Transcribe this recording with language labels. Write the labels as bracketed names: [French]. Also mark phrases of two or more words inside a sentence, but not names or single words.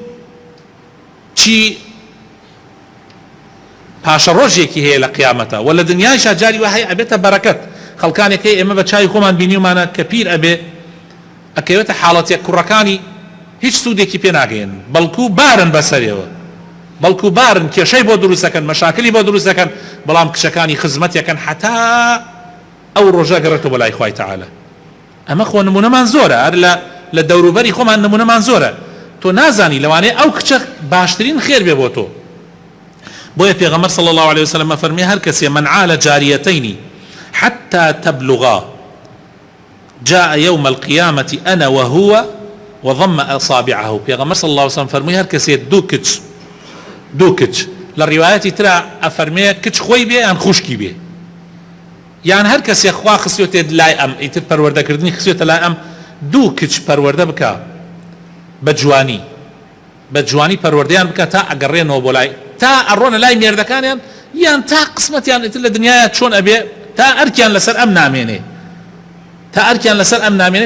[Central Kurdish] چی پاش روجێکی هەیە لە قیامەتە و لە دنیایشا جاری وا هەیە ئەبێتە بەرەکەت خەڵکانێکی ئێمە بە چای خۆمان بینیومانە کە پیر ئەبێ ئەکەوێتە حاڵەتێک کوڕەکانی هیچ سوودێکی پێ ناگەێن بەڵکو بارن بەسەرێوە بەڵکو بارن کێشەی بۆ دروست دەکەن مەشاکلی بۆ دروست دەکەن بەڵام کچەکانی خزمەتیەکەن حتا ئەو ڕۆژە گەڕێتەوە بە لای خوای تەعالە. ئەمە خۆ نمونەمان زۆرە، هەر لە دەوروبەری خۆمان نمونەمان زۆرە. تۆ نازانی لەوانەیە ئەو کچە باشترین خێر بێ بۆ تۆ. بۆیە پێغەمبەر [Arabic] صلی الله عليه وسلم [Central Kurdish] فەرمی هەر کەسێ [Arabic] من عال جاريتين حتى تبلغا جاء يوم القيامة أنا وهو وضم أصابعه. [Central Kurdish] پێغەمبەر [Arabic] صلی الله عليه وسلم [Central Kurdish] فەرمی هەر کەسێ دوو کچ لە ڕیوایەتی ترا ئەفەرمێ کچ خۆی بێ یان خوشکی بێ، یان هەر کەسێ خوا خستوێتێ لای ئەم ئیتر پەروەردەکردنی خستوێتە لای ئەم دوو کچ پەروەردە بکە بە جوانی پەروەردەیان بکە تا ئەگەڕێنەوە بۆ لای تا ئەڕۆنە لای مێردەکانیان یان تا قسمەتیان ئیتر لە دنیاە چۆن ئەبێ تا ئەرکیان لەسەر ئەم نامێنێ.